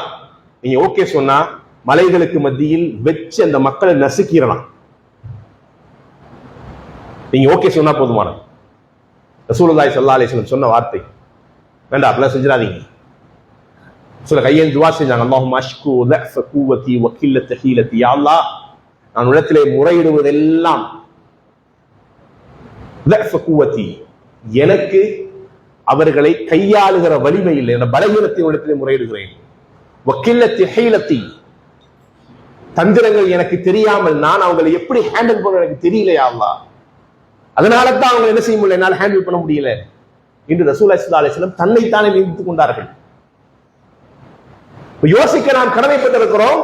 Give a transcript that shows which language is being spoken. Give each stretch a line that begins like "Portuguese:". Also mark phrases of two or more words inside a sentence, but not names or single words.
Tamil: நீங்க ஓகே சொன்னா மலைகளுக்கு மத்தியில் வச்சு அந்த மக்களை நசுக்கிடலாம். நீங்க ஓகே சொன்னா போதுமான.
Arabic: رسول الله صلى الله عليه وسلم
Tamil: சொன்ன வார்த்தை, வேண்டாம் அப்படிலாம் செஞ்சிடாதீங்க. சொல்ல கையேந்தி துஆ செஞ்சாங்க,
Arabic: اللهم أشكو ضعف قوتي وقلة حيلتي, يا الله
Tamil: நான் உலகத்திலே முறையிடுவதெல்லாம்
Arabic: ضعف قوتي,
Tamil: எனக்கு அவர்களை கையாளுகிற வலிமை இல்லை, என்ற பலகீனத்தை உலகத்திலே முறையிடுகிறேன்.
Arabic: وقلة حيلتي,
Tamil: தந்திரங்கள் எனக்கு தெரியாமல் நான் அவங்களை எப்படி ஹேண்டில் பண்ண எனக்கு தெரியல
Arabic: يا الله,
Tamil: அதனால தான் அவங்க என்ன செய்ய முடியல, என்னால் ஹேண்டில் பண்ண முடியல என்று
Arabic: رسول الله صلى الله عليه وسلم
Tamil: தன்னைத்தானே நிந்தித்துக் கொண்டார்கள். யோசிக்க நாம் கடமைப்பட்டிருக்கிறோம்.